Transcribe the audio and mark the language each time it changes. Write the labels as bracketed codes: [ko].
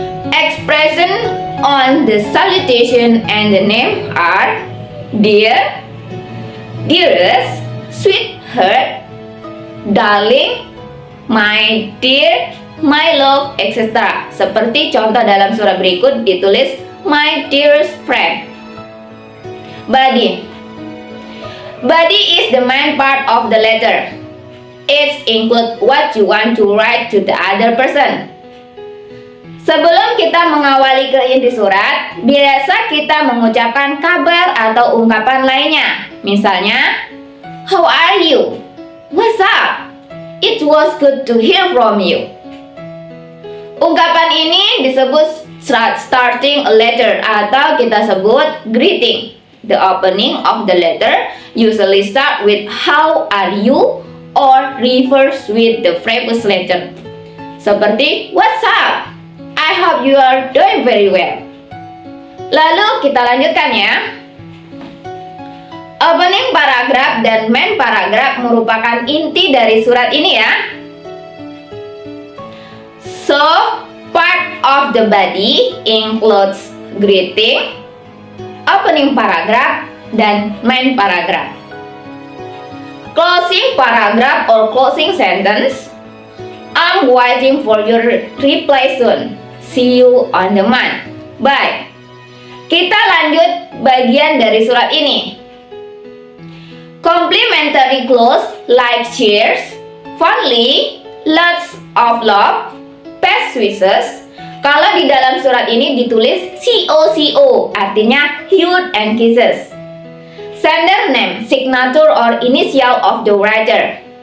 [en] Expression on the salutation and the name are dear, dearest, sweetheart, darling, my dear, my love, etc. [id] Seperti contoh dalam surat berikut ditulis [en] my dearest friend. Body. Body is the main part of the letter. It includes what you want to write to the other person. [id] Sebelum kita mengawali ke inti surat, biasa kita mengucapkan kabar atau ungkapan lainnya. Misalnya, [en] how are you? What's up? It was good to hear from you. [id] Ungkapan ini disebut [en] starting a letter [id] atau kita sebut greeting. [en] The opening of the letter usually start with how are you or refers with the previous letter. [id] Seperti [en] what's up? I hope you are doing very well. [id] Lalu kita lanjutkan ya. Opening paragraph dan main paragraph merupakan inti dari surat ini ya. [en] So, part of the body includes greeting, opening paragraph, [id] dan [en] main paragraph. Closing paragraph or closing sentence. I'm waiting for your reply soon. See you on the month. Bye. [id] Kita lanjut bagian dari surat ini. [en] Complimentary close like cheers, fondly, lots of love, best wishes. [id] Kalau di dalam surat ini ditulis COCO, artinya [en] hug and kisses. Sender name, signature or initial of the writer.